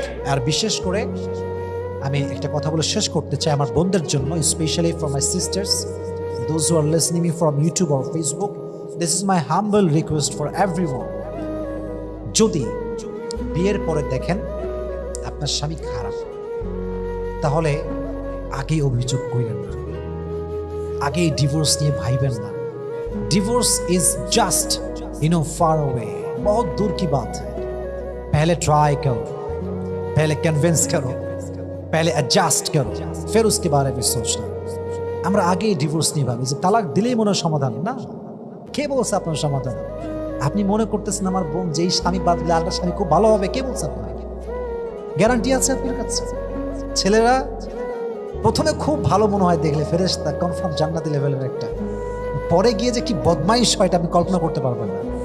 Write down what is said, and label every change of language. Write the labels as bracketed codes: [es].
[bn] আর বিশেষ করে আমি একটা কথা বলে শেষ করতে চাই আমার বোনদের জন্য, [en] Specially for my sisters, those who are listening me from YouTube or Facebook, this is my humble request for everyone. [bn] যদি বিয়ের পরে দেখেন আপনার স্বামী খারাপ, তাহলে আগেই অভিযোগ করিলেন না, আগেই ডিভোর্স নিয়ে ভাইবেন না। [en] divorce is just far away, [hi] बहुत दूर की बात है। पहले ट्राई करो, पहले कन्विंस करो, पहले एडजस्ट करो, फिर उसके बारे में सोचना। [bn] আমরা আগেই ডিভোর্স নিয়ে ভাবি যে তালাক দিলেই মনে হয় সমাধান। না, কে বলছে আপনার সমাধান? আপনি মনে করতেছেন আমার বোন যেই স্বামী বাদ দিলে আরেকটা স্বামী খুব ভালো হবে, কে বলছে আপনার? গ্যারান্টি আছে আপনার কাছে? ছেলেরা প্রথমে খুব ভালো মনে হয় দেখলে, ফেরেশতা কনফার্ম জান্নাতি লেভেলের একটা, পরে গিয়ে যে কি বদমাইশ হয় এটা আপনি কল্পনা করতে পারবেন না।